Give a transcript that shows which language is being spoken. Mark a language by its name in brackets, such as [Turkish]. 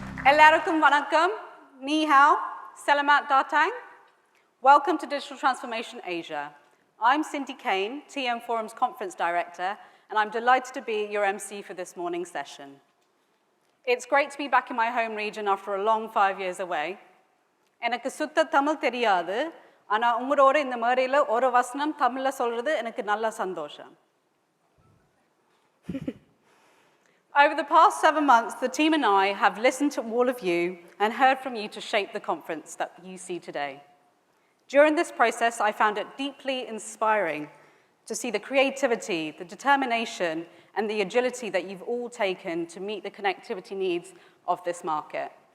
[Tamil] எல்லாருக்கும் வணக்கம், [Chinese] ni hao, [Malay] selamat datang. [English] Welcome to Digital Transformation Asia. I'm Cindy Kane, TM Forum's Conference Director, and I'm delighted to be your MC for this morning's session. It's great to be back in my home region after a long 5 years away. [Tamil] எனக்கு சுத்த தமிழ் தெரியாது, ஆனா உங்களோட இந்த மேடையில ஒரு வசனம் தமிழ்ல சொல்றது எனக்கு நல்ல சந்தோஷம். [English] Over the past 7 months, the team and I have listened to all of you and heard from you to shape the conference that you see today. During this process, I found it deeply inspiring to see the creativity, the determination, and the agility that you've all taken to meet the connectivity needs of this market.